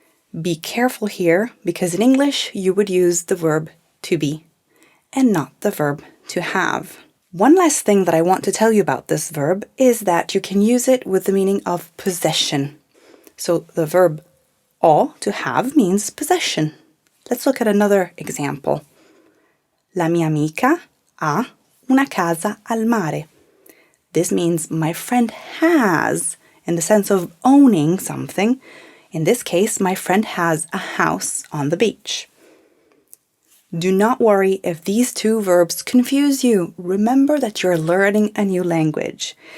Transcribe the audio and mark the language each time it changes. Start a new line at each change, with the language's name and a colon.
English: Be careful here because in English you would use the verb to be and not the verb to have. One last thing that I want to tell you about this verb is that you can use it with the meaning of possession. So the verb ho, to have, means possession. Let's look at another example.
Italian: La mia amica ha una casa al mare.
English: This means my friend has, in the sense of owning something. In this case, my friend has a house on the beach. Do not worry if these two verbs confuse you. Remember that you're learning a new language.